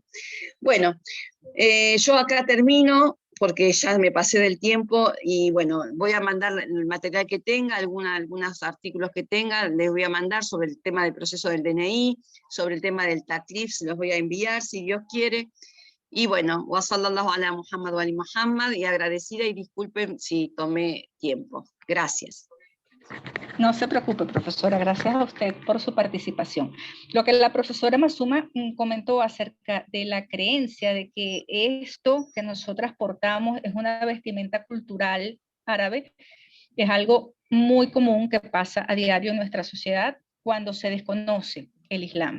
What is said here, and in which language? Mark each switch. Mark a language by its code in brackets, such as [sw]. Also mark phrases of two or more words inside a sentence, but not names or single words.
[es] Bueno, yo acá termino, porque ya me pasé del tiempo, y bueno, voy a mandar el material que tenga, algunos artículos que tenga, les voy a mandar sobre el tema del proceso del DNI, sobre el tema del taklif, se los voy a enviar si Dios quiere. Y bueno, [ar] وصلى الله على محمد وآل محمد, [es] y agradecida, y disculpen si tomé tiempo. Gracias. No se preocupe, profesora, gracias a usted por su participación. Lo que la profesora Mazuma comentó acerca de la creencia de que esto que nosotras portamos es una vestimenta cultural árabe, es algo muy común que pasa a diario en nuestra sociedad cuando se desconoce el Islam.